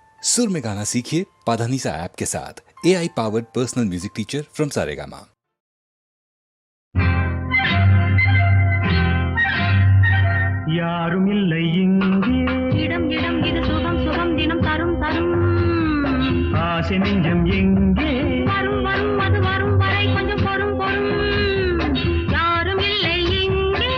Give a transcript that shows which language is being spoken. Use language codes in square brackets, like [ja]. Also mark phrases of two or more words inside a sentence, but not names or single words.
[hi] सुर में गाना सीखिए पाधानीसा ऐप के साथ। [en] AI powered personal music teacher from Saregama. [ta] யாரும் இல்லை இங்கே இடம் இடம் இது சுகம் சுகம் தினம் தரும் தரும் ஆசை நெஞ்சம் எங்கே வரும் வரும் அது வரும் வரை கொஞ்சம் பொறும் பொறும் யாரும் இல்லை இங்கே